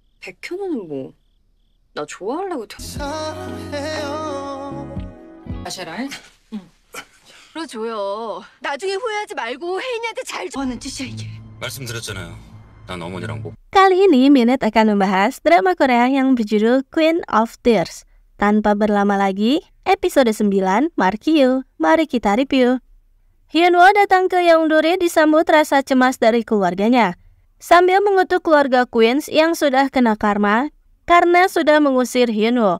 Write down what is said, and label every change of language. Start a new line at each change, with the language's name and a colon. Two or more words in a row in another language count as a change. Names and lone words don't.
Korean: 백현우는 뭐, 나 좋아하려고 마셔라. 풀어줘요. 나중에 후회하지 말고 혜인이한테 잘 줘. 하는 짓이야 이게. 말씀드렸잖아요. 난 어머니랑 못.
Indonesian: Kali ini Minute akan membahas drama Korea yang berjudul Queen of Tears. Tanpa berlama lagi, episode 9, Markyu. Mari kita review. Hyunwoo datang ke Yeongdori disambut rasa cemas dari keluarganya, sambil mengutuk keluarga Queens yang sudah kena karma karena sudah mengusir Hyunwoo.